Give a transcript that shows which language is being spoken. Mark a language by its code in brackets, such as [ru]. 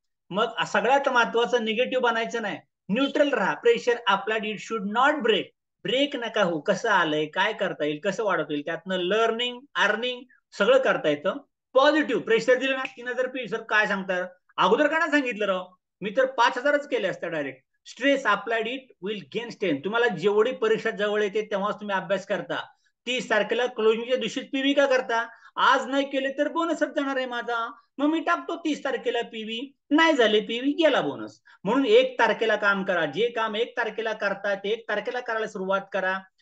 [mr] मग सगळ्यात महत्वाचं निगेटिव्ह बनायचं नाही, न्यूट्रल राहा. प्रेशर आपला [en] it should not break, [mr] break नका हो. कसं आलंय, काय करता येईल, कसं वाढवता येईल, त्यातनं लर्निंग अर्निंग सगळं करता येतं. पॉझिटिव्ह प्रेशर दिलं ना, 3000 पी सर काय सांगतात, अगोदर का नाही सांगितलं राव, मी तर 5000च केले असतं direct. [en] Stress applied it will gain strength. [mr] तुम्हाला जेवढी परीक्षा जवळ येते तेव्हाच तुम्ही अभ्यास करता. 30 तारखेला क्लोजिंगच्या दिवशीच पीव्ही का करता, आज नाही केले तर बोनसच जाणार आहे माझा, मग मी टाकतो 30 तारखेला पीव्ही, नाही झाले पीव्ही गेला बोनस. म्हणून 1 तारखेला काम करा, जे काम 1 तारखेला करता ते 1 तारखेला करायला सुरुवात करा.